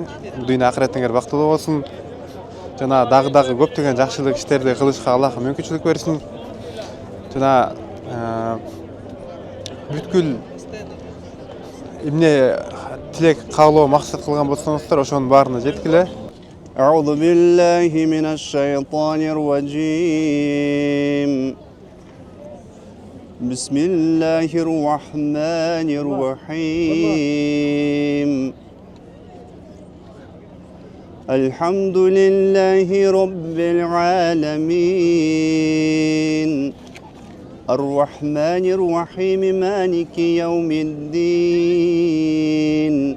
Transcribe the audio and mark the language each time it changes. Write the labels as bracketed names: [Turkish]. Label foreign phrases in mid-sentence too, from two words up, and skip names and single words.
[Kyrgyz] Дүйнө акыреттеңер бактылуу болсун. Жана дагы көптөгөн жакшылык иштерди кылышка Аллах мүмкүнчүлүк берсин. Жана бүткүл эмне тилек каалоо максат кылган болсоңуздар, ошонун баарына жеткиле. [Arabic] أعوذ بالله من الشيطان الرجيم بسم الله الرحمن الرحيم الحمد لله رب العالمين الرحمن الرحيم مالك يوم الدين